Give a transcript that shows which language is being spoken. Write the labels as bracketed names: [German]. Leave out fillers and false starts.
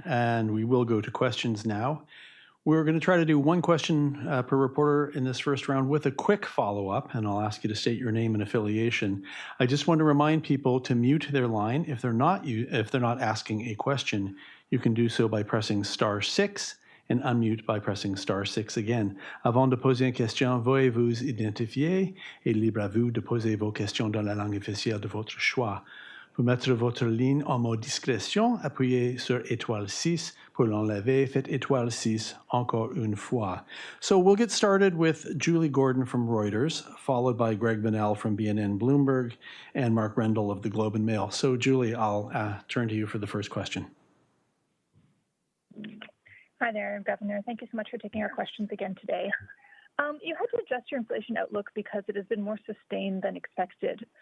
[English] And we will go to questions now. We're going to try to do one question per reporter in this first round with a quick follow-up, and I'll ask you to state your name and affiliation. I just want to remind people to mute their line if they're not asking a question. You can do so by pressing *6 and unmute by pressing *6 again. [French] Avant de poser une question, veuillez vous identifier et libre à vous de poser vos questions dans la langue officielle de votre choix. Pour mettre votre ligne en mode discrétion, appuyez sur *6. Pour l'enlever, faites *6 encore une fois. [English] So we'll get started with Julie Gordon from Reuters, followed by Greg Bunnell from BNN Bloomberg, and Mark Rendell of the Globe and Mail. So Julie, I'll turn to you for the first question. Hi there, Governor. Thank you so much for taking our questions again today. You had to adjust your inflation outlook because it has been more sustained than expected.